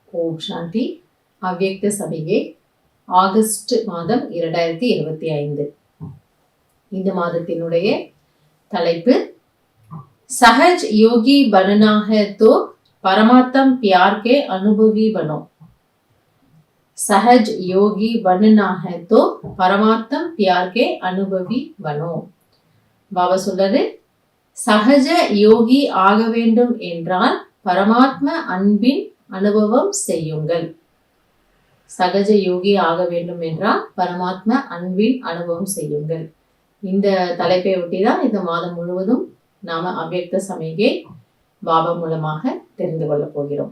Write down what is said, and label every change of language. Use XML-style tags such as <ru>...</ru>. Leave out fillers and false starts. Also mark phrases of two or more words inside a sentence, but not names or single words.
<ta>ஓம் சாந்தி. அவ்யக்த சமிகை ஆகஸ்ட் மாதம் 2025. இந்த மாதத்தினுடைய தலைப்பு</ta> <hi>सहज योगी बनना है तो परमात्म प्यार के अनुभवी बनो. सहज योगी बनना है तो परमात्म प्यार के अनुभवी बनो.</hi> <ta>பாபா சொல்றது, சகஜ யோகி ஆக வேண்டும் என்றால் பரமாத்ம அன்பின் அனுபவம் செய்யுங்கள். சகஜ யோகி ஆக வேண்டும் என்றால் பரமாத்ம அன்பின் அனுபவம் செய்யுங்கள். இந்த தலைப்பை ஒட்டி தான் இந்த மாதம் முழுவதும் நாம அவ்யக்த சமிகை பாபா மூலமாக தெரிந்து கொள்ள போகிறோம்.</ta>